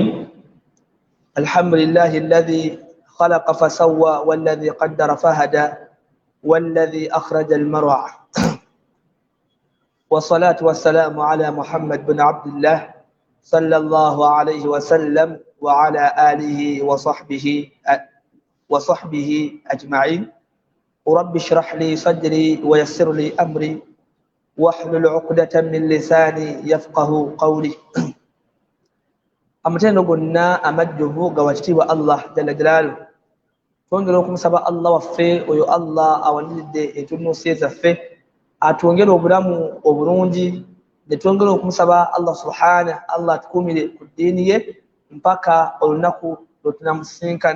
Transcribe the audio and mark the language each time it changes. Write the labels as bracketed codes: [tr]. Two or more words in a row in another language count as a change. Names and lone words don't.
[ar] الحمد لله الذي خلق فسوى والذي قدر فهدى والذي أخرج المرعى والصلاة والسلام على محمد بن عبد الله صلى الله عليه وسلم وعلى آله وصحبه أجمعين. رب اشرح لي صدري ويسر لي أمري واحلل عقدة من لساني يفقه قولي. [lg] amatendo gonna amajjuvu gawakitibwa Allah [ar] جل جلاله. [lg] Twongera okumusaba Allah waffe oyo Allah awanidde entunuusi zaffe atwongere obulamu obulungi, ne twongera okumusaba Allah subhanahu Allah atukumire ku ddiini ye mpaka olunaku lwe tunamusinkana.